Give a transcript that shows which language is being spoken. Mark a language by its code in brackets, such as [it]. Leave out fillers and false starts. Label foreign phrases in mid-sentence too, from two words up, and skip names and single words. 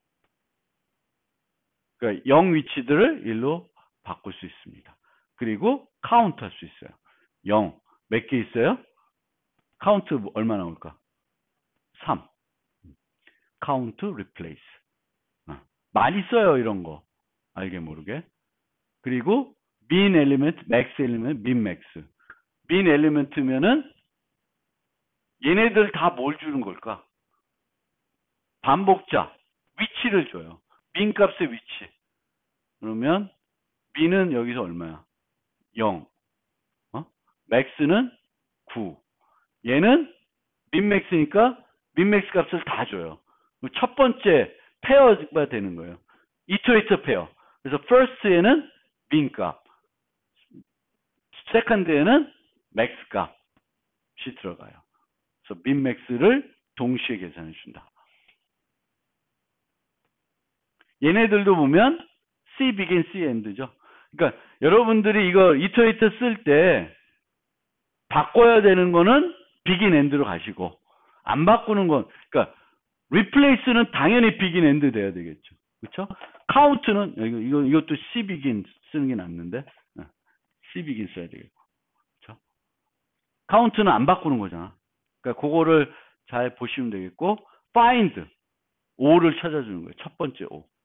[ko] 그러니까 0 위치들을 1로 바꿀 수 있습니다. 그리고 카운트 할 수 있어요. 0. 몇 개 있어요? 카운트 얼마 나올까? 3. [en] count, replace. [ko] 많이 써요, 이런 거. 알게 모르게. 그리고 [en] min element, max element, min max. min element [ko] 면은 얘네들 다 뭘 주는 걸까? 반복자, 위치를 줘요. min 값의 위치. 그러면 min은 여기서 얼마야? 0. max는 9. 얘는 [en] min max [ko] 니까 [en] min max [ko] 값을 다 줘요. 첫 번째 페어가 되는 거예요. [en] iterator pair. [ko] 그래서 first에는 min 값, second에는 max 값이 들어가요. 그래서 [en] min max [ko] 를 동시에 계산해 준다. 얘네들도 보면 [en] C begin, C end [ko] 죠. 그러니까 여러분들이 이거 이터레이터 쓸 때 바꿔야 되는 거는 begin, end로 가시고 안 바꾸는 건 그러니까 replace는 당연히 [en] begin, end [ko] 돼야 되겠죠. 그렇죠? count는 이것도 [en] C begin [ko] 쓰는 게 낫는데 [en] C begin [ko] 써야 되겠고. 그렇죠? count는 안 바꾸는 거잖아. 그러니까 그거를 잘 보시면 되겠고 find 5를 찾아주는 거예요. 첫 번째 5.